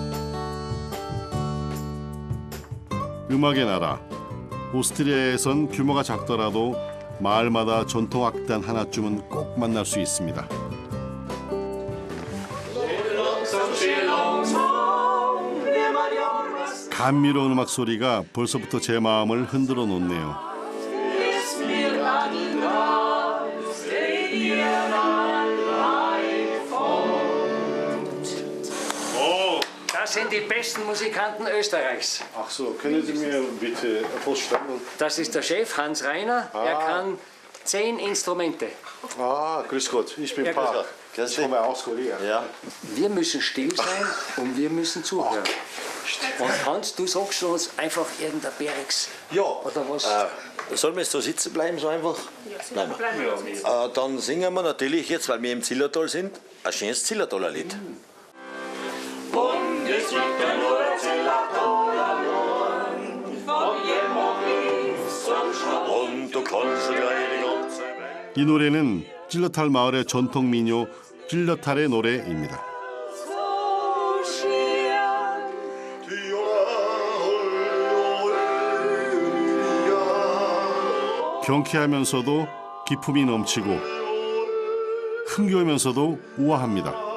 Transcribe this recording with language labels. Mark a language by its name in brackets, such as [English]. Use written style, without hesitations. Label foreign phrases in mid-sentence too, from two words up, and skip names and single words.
[Korean] 음악의 나라 오스트리아에선 규모가 작더라도 마을마다 전통 악단 하나쯤은 꼭 만날 수 있습니다. 감미로운 음악 소리가 벌써부터 제 마음을 흔들어 놓네요. [German] Das sind die besten Musikanten Österreichs. Ach so, können Sie mir bitte vorstellen? Das ist der Chef Hans Reiner. Er kann 10 Instrumente. Ah, grüß Gott, ich bin Ja, grüß Park. Gott. Ich komme aus Korea. Ja. Wir müssen still sein und wir müssen zuhören. Und Hans, du sagst uns einfach irgendein Bergs. Ja, Oder was? sollen wir jetzt da sitzen bleiben, so einfach? Ja, bleiben. Dann singen wir natürlich jetzt, weil wir im Zillertal sind, ein schönes Zillertaler Lied. [Korean] 이 노래는 찔러탈 마을의 전통 민요 찔러탈의 노래입니다. 경쾌하면서도 기품이 넘치고 흥겨우면서도 우아합니다.